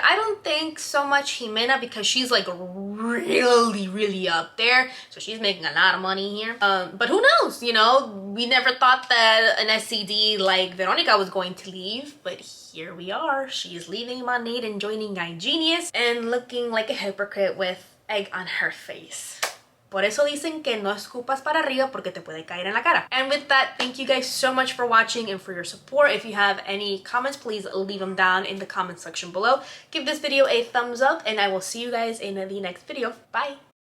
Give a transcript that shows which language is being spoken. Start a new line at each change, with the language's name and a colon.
English: I don't think so much Jimena, because she's like really up there, so she's making a lot of money here. But who knows, you know, we never thought that an SCD like Veronica was going to leave, but here we are. She's leaving Monat and joining iGenius and looking like a hypocrite with egg on her face.
Spanish: Por eso dicen que no escupas para arriba porque te puede caer en la cara.
English: And with that, thank you guys so much for watching and for your support. If you have any comments, please leave them down in the comment section below. Give this video a thumbs up, and I will see you guys in the next video. Bye!